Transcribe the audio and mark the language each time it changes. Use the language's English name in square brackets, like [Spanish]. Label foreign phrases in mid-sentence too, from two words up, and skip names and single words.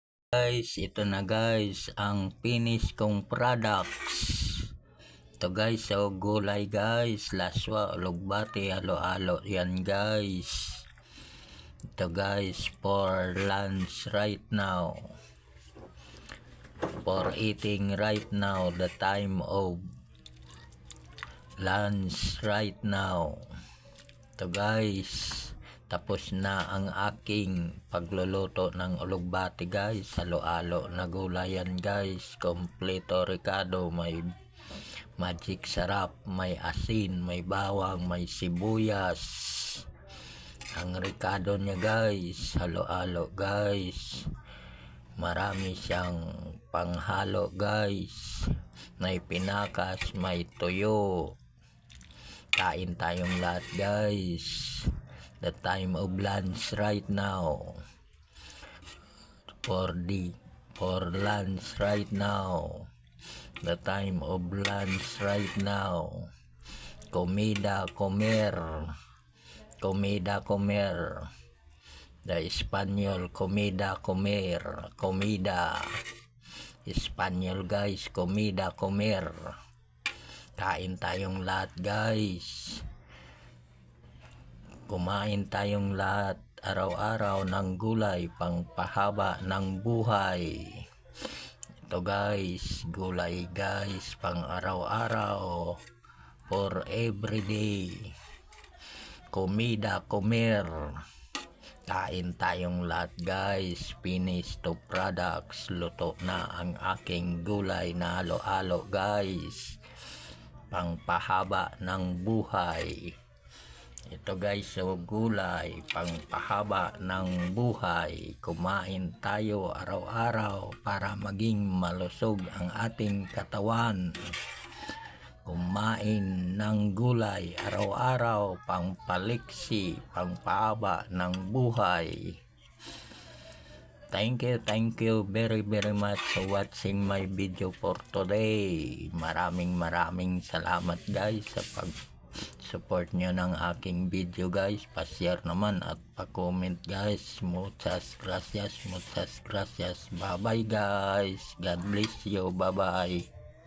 [Filipino] Guys, ito na guys ang finish kong products. Ito guys, so gulay guys, laswa, lugbati, halo-halo yan guys. [English] Ito guys for lunch right now, for eating right now, the time of lunch right now. [Filipino] Ito guys, tapos na ang aking pagluluto ng ulugbati guys. Halo-halo na gulayan guys, kompleto ricado, may magic sarap, may asin, may bawang, may sibuyas. Ang ricado niya guys, halo-halo guys, marami siyang panghalo guys, may pinakas, may tuyo. Kain tayong lahat guys, [English] the time of lunch right now, for lunch right now, the time of lunch right now. [Spanish] Comida comer, the Espanyol comida comer, comida Espanyol guys, comida comer. [Filipino] Kain tayong lahat guys, kumain tayong lahat araw-araw ng gulay pangpahaba ng buhay. Ito guys, gulay guys pang araw-araw, [English] for everyday. [Spanish] Comida comer. [Filipino] Kain tayong lahat guys, [English] finish to products, [Filipino] luto na ang aking gulay na halo-halo guys, pangpahaba ng buhay. Ito guys, so gulay pangpahaba ng buhay. Kumain tayo araw-araw para maging malusog ang ating katawan. Kumain ng gulay araw-araw, pangpaliksi, pangpahaba ng buhay. [English] Thank you very much for watching my video for today. [Filipino] Maraming salamat guys sa pag-support nyo ng aking video guys. Pa-share naman at pa-comment guys. [Spanish] Muchas gracias. [English] Bye bye guys. God bless you. Bye bye.